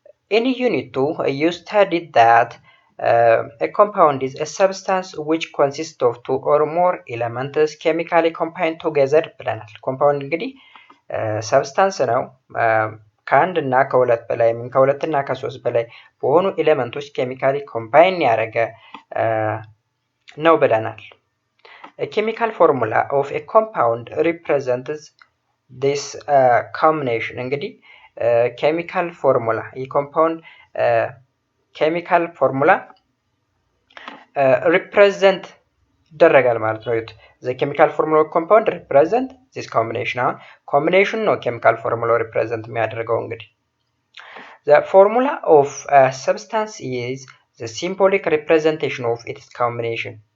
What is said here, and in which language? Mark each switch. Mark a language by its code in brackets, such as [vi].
[en] In unit 2 you studied that a compound is a substance which consists of two or more elements chemically combined together [am] ብለናል። ኮምፓውንድ እንግዲህ ሰብስታንስ ነው ከአንድ እና ከሁለት በላይ ምን ከሁለት እና ከሶስት በላይ በሆኑ ኤሌመንቶች ኬሚካሊ ኮምባይን ያደረገ ነው ብለናል። [en] A chemical formula of a compound represents this combination. [am] እንግዲህ ኬሚካል ፎርሙላ የኮምፓውንድ ኬሚካል ፎርሙላ ሪፕሬዘንት ይደረጋል ማለት ነው። [en] the chemical formula of compound represent this combination. [am] አሁን ኮምቢኔሽን ነው ኬሚካል ፎርሙላ ሪፕሬዘንት የሚያደርገው እንግዲህ። [en] the formula of a substance is the symbolic representation of its combination.